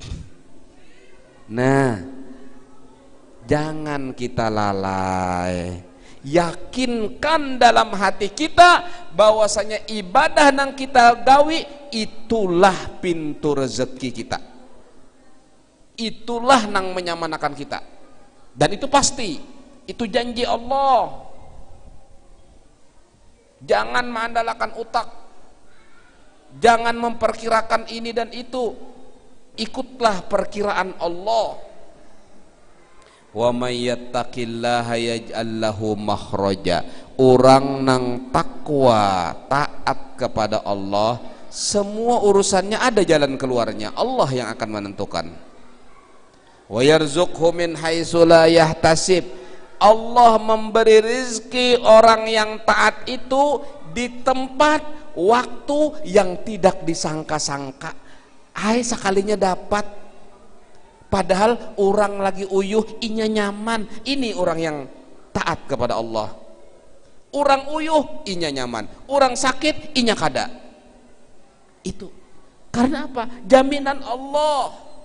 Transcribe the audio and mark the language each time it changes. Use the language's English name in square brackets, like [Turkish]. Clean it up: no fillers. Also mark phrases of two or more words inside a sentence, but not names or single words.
[Banjar] Nah, jangan kita lalai. Yakinkan dalam hati kita bahwasanya ibadah nang kita gawi itulah pintu rezeki kita. Itulah nang menyamanakan kita. Dan itu pasti, itu janji Allah. Jangan mengandalkan utak. Jangan memperkirakan ini dan itu. Ikutlah perkiraan Allah. [Arabic] Wa may yattaqillaha yaj'al lahu makhraja. [Banjar] Orang nang takwa, taat kepada Allah, semua urusannya ada jalan keluarnya. Allah yang akan menentukan. [Arabic] Wa yarzuqhu min haitsu la yahtasib. [Banjar] Allah memberi rezeki orang yang taat itu di tempat waktu yang tidak disangka-sangka. Hai sekalinya dapat, padahal orang lagi uyuh inya nyaman. Ini orang yang taat kepada Allah. Urang uyuh inya nyaman, urang sakit inya kada. Itu karena apa? Jaminan Allah.